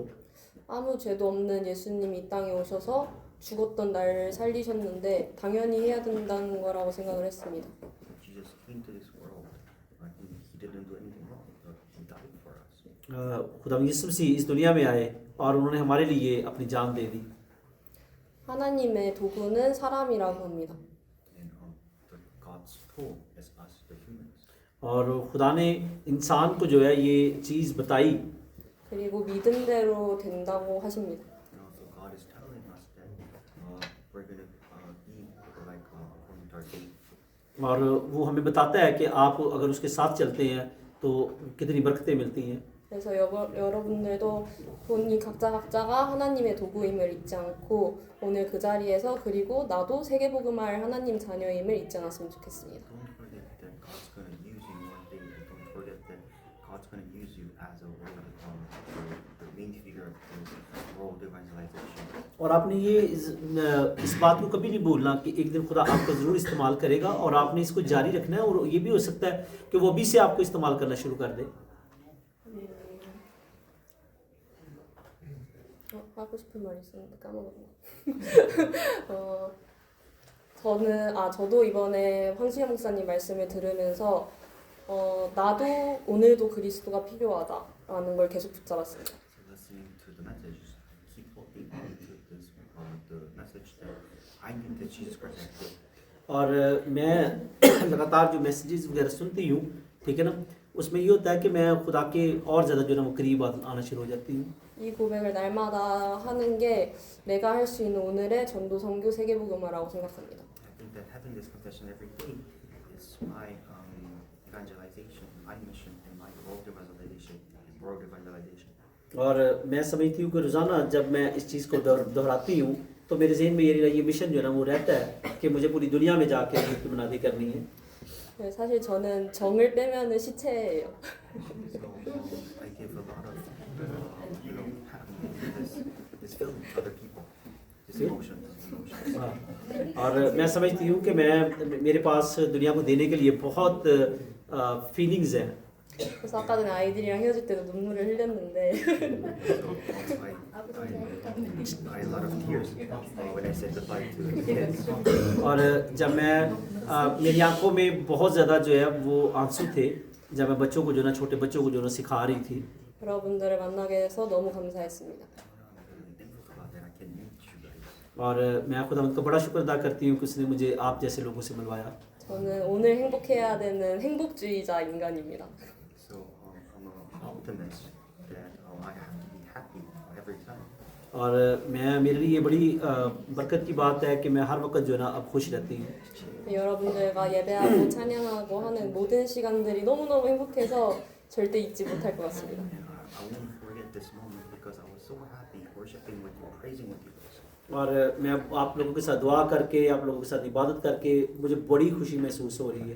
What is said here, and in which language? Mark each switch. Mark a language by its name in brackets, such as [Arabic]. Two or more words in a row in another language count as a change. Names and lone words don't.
[Korean] 아무 죄도 없는 예수님이 이 땅에 오셔서 죽었던 나를 살리셨는데 당연히 해야 된다는 거라고 생각을 했습니다. [English] Jesus came to this world, but he didn't do anything wrong, but he died for us. [Urdu] خدا یسوع مسیح اس دنیا میں آئے اور انہوں نے ہمارے لیے اپنی جان دے دی. [Korean] 하나님의 도구는 사람이라고 합니다. [English] And God's tool is us, the humans. [Urdu] اور خدا نے انسان کو جو ہے یہ چیز بتائی [Korean] 그리고 믿음대로 된다고 하십니다. [English] And also God is telling us that we're going to be like according to our faith. [Urdu] اور وہ ہمیں بتاتا ہے کہ آپ اگر اس کے ساتھ چلتے ہیں تو کتنی برکتیں ملتی ہیں. [Korean] 그래서 여러분들도 본인 각자가 하나님의 도구임을 잊지 않고 오늘 그 자리에서 그리고 나도 세계복음할 하나님 자녀임을 잊지 않았으면 좋겠습니다. [English] Don't forget that God's going to use you one day. Don't forget that God's going to use you as a world, the main figure of this world evangelization. [Urdu] اور آپ نے یہ اس بات کو کبھی نہیں بھولنا کہ ایک دن خدا آپ کو ضرور استعمال کرے گا اور آپ نے اس کو جاری رکھنا ہے اور یہ بھی ہو سکتا ہے کہ وہ ابھی سے آپ کو استعمال کرنا شروع کر دے. [Korean] 하고 싶은 말이 있었는데 까먹었네. 저도 이번에 황시영 목사님 말씀을 들으면서 나도 오늘도 그리스도가 필요하다라는 걸 계속 붙잡았습니다. [English] So listening to the message, keep holding on to this the message that I need that Jesus Christ is good. [Urdu] اور میں لگاتار جو میسیجز وغیرہ سنتی ہوں، ٹھیک ہے نا، اس میں یہ ہوتا ہے کہ میں خدا کے اور زیادہ جو ہے نا وہ قریب آنا شروع ہو جاتی ہوں. [Korean] 이 고백을 날마다 하는 게 내가 할 수 있는 오늘의 전도 선교 세계복음화라고 생각합니다. [English] I think that having this confession every day is my evangelization, my mission, and my world evangelization. [Urdu] اور میں سمجھتی ہوں کہ روزانہ جب میں اس چیز کو دہراتی ہوں تو میرے ذہن میں یہ مشن جو ہے نا وہ رہتا ہے کہ مجھے پوری دنیا میں جاکے گیت کی منادی کرنی ہے. [Korean] 네, 사실 저는 정을 빼면은 시체예요. [English] I give a lot of this feeling to other people, this emotion. [Urdu] اور میں سمجھتی ہوں کہ میرے پاس دنیا کو دینے کے لیے بہت فیلنگز ہیں. [Korean] 그래서 아까 전에 아이들이랑 헤어질 때도 눈물을 흘렸는데 [English] I had a lot of tears when I said goodbye to the kids. [Urdu] اور جب میں میری آنکھوں میں بہت زیادہ جو ہے وہ آنسو تھے جب میں بچوں کو جو نا چھوٹے بچوں کو جو نا سکھا رہی تھی. [Korean] 여러분들을 만나게 돼서 너무 감사했습니다. [Urdu] اور میں خدا ان کا بڑا شکر ادا کرتی ہوں کہ اس نے مجھے آپ جیسے لوگوں سے ملوایا. [Korean] 저는 오늘 행복해야 되는 행복주의자 인간입니다. [English] So I'm an optimist that I have to be happy every time. [Urdu] اور میرے لیے بڑی برکت کی بات ہے کہ میں ہر وقت جو ہے نا اب خوش رہتی ہوں. [Korean] 여러분들과 예배하고 찬양하고 하는 모든 시간들이 너무너무 행복해서 절대 잊지 못할 것 같습니다. [English] I won't forget this moment because I was so happy worshiping with you, praising with you. [Urdu] اور میں آپ لوگوں کے ساتھ دعا کر کے آپ لوگوں کے ساتھ عبادت کر کے مجھے بڑی خوشی محسوس ہو رہی ہے.